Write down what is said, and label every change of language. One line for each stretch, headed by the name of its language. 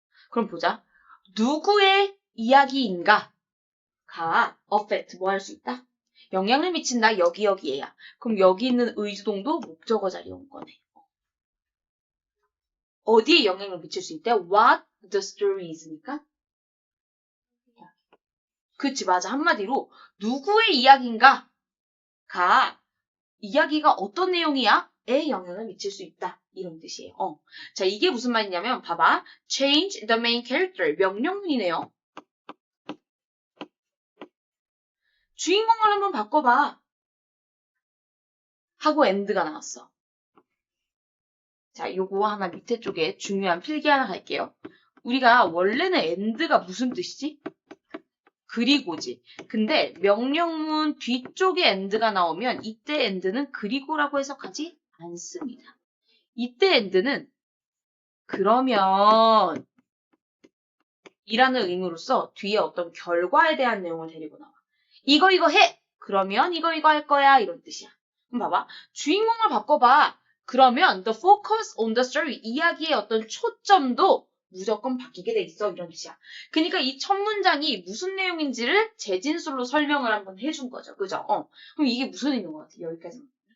Korean: 그럼 보자. 누구의 이야기인가? 가 affect 뭐 할 수 있다? 영향을 미친다. 여기에야. 그럼 여기 있는 의주동도 목적어 자리에 온 거네. 어디에 영향을 미칠 수 있대?
English: What the story is니까?
Korean: 그치, 맞아. 한마디로 누구의 이야기인가? 가 이야기가 어떤 내용이야? 에 영향을 미칠 수 있다. 이런 뜻이에요. 자, 이게 무슨 말이냐면 봐봐.
English: Change the main character.
Korean: 명령문이네요. 주인공을 한번 바꿔봐. 하고 and가 나왔어. 자, 요거 하나 밑에 쪽에 중요한 필기 하나 갈게요. 우리가 원래는 and가 무슨 뜻이지? 그리고지. 근데 명령문 뒤쪽에 and가 나오면 이때 and는 그리고라고 해석하지 않습니다. 이때 and는 그러면 이라는 의무로서 뒤에 어떤 결과에 대한 내용을 데리고 나와. 이거 해! 그러면 이거 할 거야. 이런 뜻이야. 그럼 봐봐. 주인공을 바꿔봐. 그러면
English: the focus on the story.
Korean: 이야기의 어떤 초점도 무조건 바뀌게 돼 있어. 이런 뜻이야. 그러니까 이 첫 문장이 무슨 내용인지를 재진술로 설명을 한번 해준 거죠. 그죠? 그럼 이게 무슨 의미인 것 같아? 여기까지만.